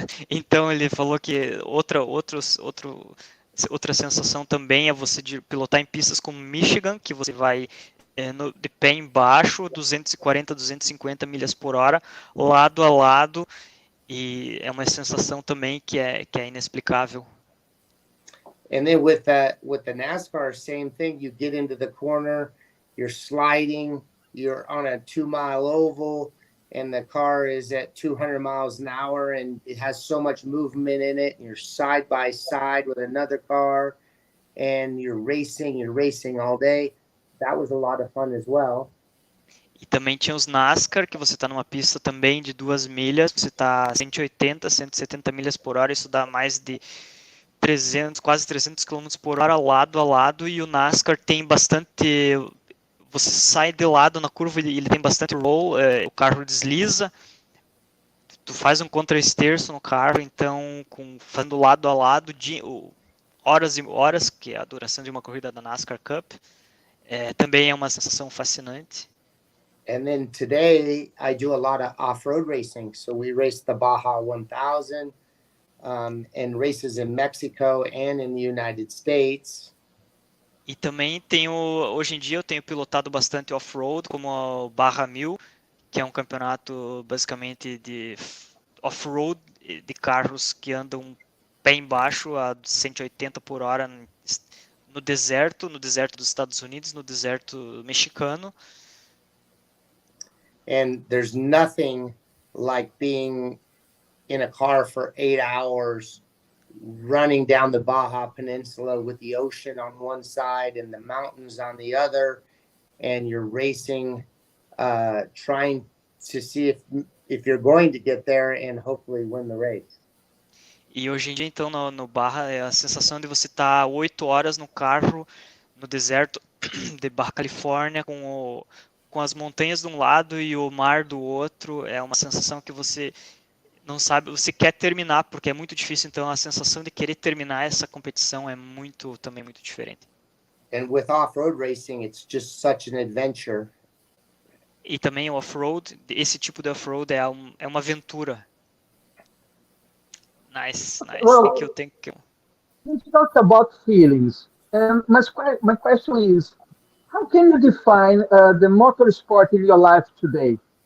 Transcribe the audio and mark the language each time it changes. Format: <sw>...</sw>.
<pt>Então ele falou que outra sensação também é você pilotar em pistas como Michigan, que você vai de pé embaixo, 240, 250 milhas por hora, lado a lado, e é uma sensação também que é inexplicável.</pt> <en>And then with the NASCAR, same thing. You get into the corner, you're sliding, you're on a 2-mile oval, and the car is at 200 miles an hour and it has so much movement in it, and you're side by side with another car and you're racing all day. That was a lot of fun as well.</en> <pt>E também tinha os NASCAR, que você está numa pista também de 2 milhas, você está a 180, 170 milhas por hora, isso dá mais de 300, quase 300 km por hora lado a lado, e o NASCAR tem bastante... Você sai de lado na curva e ele tem bastante roll, o carro desliza, tu faz um contra-esterço no carro, então fazendo lado a lado, horas e horas, que é a duração de uma corrida da NASCAR Cup, também é uma sensação fascinante.</pt> <en>And then today I do a lot of off-road racing. So we race the Baja 1000 and races in Mexico and in the United States.</en> <pt>E também hoje em dia eu tenho pilotado bastante off-road, como o Barra 1000, que é um campeonato basicamente de off-road, de carros que andam pé embaixo a 180 por hora no deserto dos Estados Unidos, no deserto mexicano.</pt> <en>And there's nothing like being in a car for 8 hours running down the Baja Peninsula with the ocean on one side and the mountains on the other, and you're racing, trying to see if you're going to get there and hopefully win the race.</en> <pt>E hoje em dia, então, no Barra, é a sensação de você estar 8 horas no carro, no deserto de Barra Califórnia, com as montanhas de um lado e o mar do outro. É uma sensação que você não sabe, você quer terminar, porque é muito difícil, então a sensação de querer terminar essa competição é também muito diferente.</pt> <en>And with off-road racing, it's just such an adventure.</en> <pt>E também o off-road, esse tipo de off-road é uma aventura.</pt> <en>Nice. Well, Thank you. We talked about feelings, and my question is, how can you define the motorsport in your life today?</en>